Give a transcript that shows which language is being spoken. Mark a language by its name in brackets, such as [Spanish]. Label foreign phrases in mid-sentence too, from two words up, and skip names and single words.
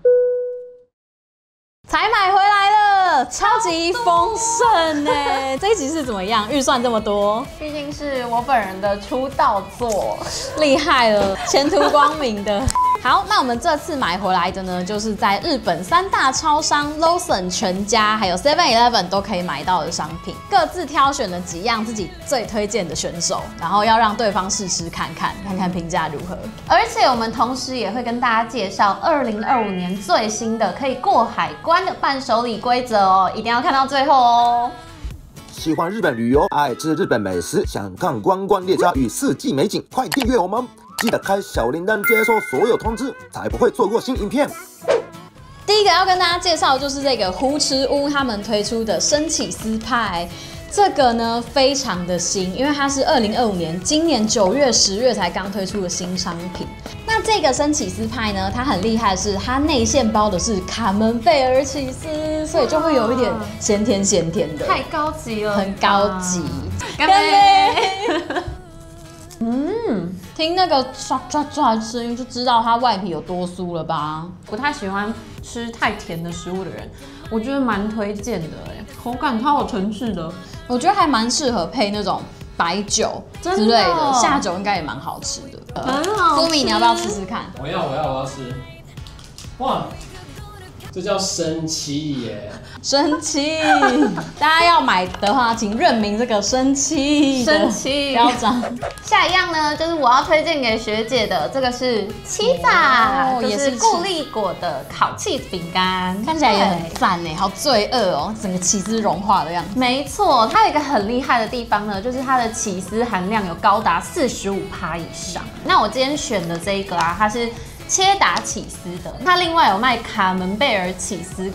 [Chinese] 才買回來了，超級豐盛哎！這一集是怎麼樣？預算這麼多，畢竟是我本人的出道作，厲害了，前途光明的。好，那我們這次買回來的呢，就是在日本3大超商 Lawson、全家還有 7-Eleven 都可以買到的商品，各自挑選了幾樣自己最推薦的選手，然後要讓對方試吃看看評價如何。而且我們同時也會跟大家介紹2025年最新的可以過海關的伴手禮規則哦，一定要看到最後哦。喜歡日本旅遊、愛吃日本美食、想看觀光列車與四季美景，快訂閱我們！記得開小鈴鐺，接收所有通知，才不會錯過新影片。第一個要跟大家介紹的就是這個胡池屋他們推出的生起司派，這個呢非常的新，因為它是2025年今年9月、10月才剛推出的新商品。那這個生起司派呢，它很厲害的是它內餡包的是卡門貝爾起司，所以就會有一點鹹甜的，太高級了，很高級。乾杯！聽那個唰唰唰的聲音就知道它外皮有多酥了吧？不太喜歡吃太甜的食物的人，我覺得蠻推薦的哎，口感超有層次的，我覺得還蠻適合配那種白酒之類的，下酒應該也蠻好吃的。很好吃。蘇米，你要不要試試看？我要吃。哇，這叫生氣耶！生氣，大家要買的話，請認明這個生氣標章。下一樣呢，就是我要推薦給學姐的，這個是起司，就是固力果的烤起司餅乾，看起來也很讚哎，好罪惡哦，整個起司融化的樣子。沒錯，它有一個很厲害的地方呢，就是它的起司含量有高達45%以上。那我今天選的這一個啊，它是切達起司的，它另外有賣卡門貝爾起司，